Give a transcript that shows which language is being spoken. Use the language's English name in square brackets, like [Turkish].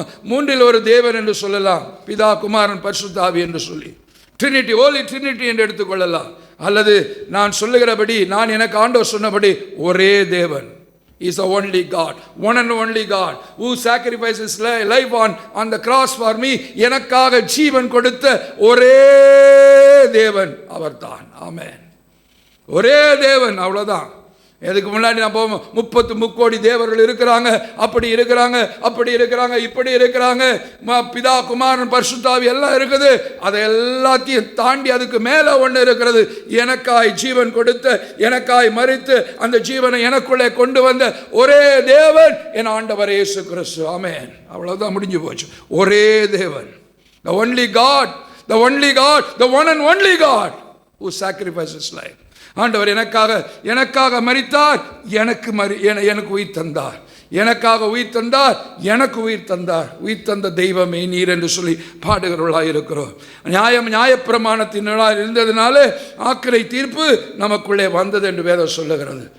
[Tamil] மூன்றில் ஒரு தேவன் என்று சொல்லலாம். பிதா, குமாரன், பரிசுத்த ஆவி என்று சொல்லி ட்ரினிட்டி, ஹோலி ட்ரினிட்டி என்று எடுத்துக்கொள்ளலாம். அல்லது நான் சொல்லுகிறபடி, நான் எனக்கு ஆண்டவர் சொன்னபடி ஒரே தேவன். [English] He is the only God, one and only God who sacrifices life on the cross for me. [Tamil] எனக்காக ஜீவன் கொடுத்த ஒரே தேவன் அவர்தான். ஆமென். ஒரே தேவன், அவ்வளவுதான். எதுக்கு முன்னாடி நான் போவோம், 30 முக்கோடி தேவர்கள் இருக்கிறாங்க, அப்படி இருக்கிறாங்க, அப்படி இருக்கிறாங்க, இப்படி இருக்கிறாங்க, பிதா, குமாரன், பரிசுத்த ஆவி எல்லாம் இருக்குது. அதை எல்லாத்தையும் தாண்டி அதுக்கு மேலே ஒன்று இருக்கிறது. எனக்காய் ஜீவன் கொடுத்த, எனக்காய் மரித்து அந்த ஜீவனை எனக்குள்ளே கொண்டு வந்த ஒரே தேவன் என் ஆண்டவர் இயேசு கிறிஸ்து. ஆமென். அவ்வளவுதான், முடிஞ்சு போச்சு. ஒரே தேவன், [English] the only God, the only God, the one and only God who sacrifices life. [Tamil] ஆண்டவர் எனக்காக மரித்தார், எனக்கு உயிர் தந்தார், எனக்காக உயிர் தந்தார், எனக்கு உயிர் தந்தார். உயிர் தந்த தெய்வமே நீர் என்று சொல்லி பாடுகிறவர்களாக இருக்கிறோம். நியாயப்பிரமாணத்தின் இருந்ததுனால ஆக்கினை தீர்ப்பு நமக்குள்ளே வந்தது என்று வேதம் சொல்லுகிறது.